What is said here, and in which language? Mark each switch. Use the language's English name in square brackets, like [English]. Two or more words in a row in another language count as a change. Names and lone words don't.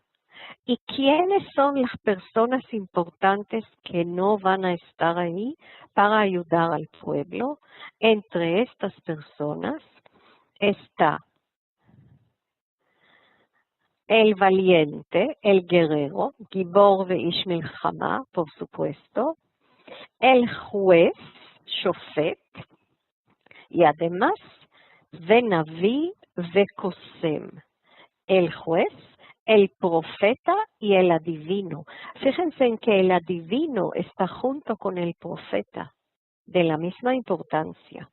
[Spanish] ¿Y quiénes son las personas importantes que no van a estar ahí para ayudar al pueblo? Entre estas personas está el valiente, el guerrero, [Hebrew] גיבור ואיש מלחמה, [Spanish] por supuesto, el juez, Shofet, y además, [Hebrew] ונביא וקוסם, [Spanish] el juez, el profeta y el adivino. Fíjense en que el adivino está junto con el profeta, de la misma importancia.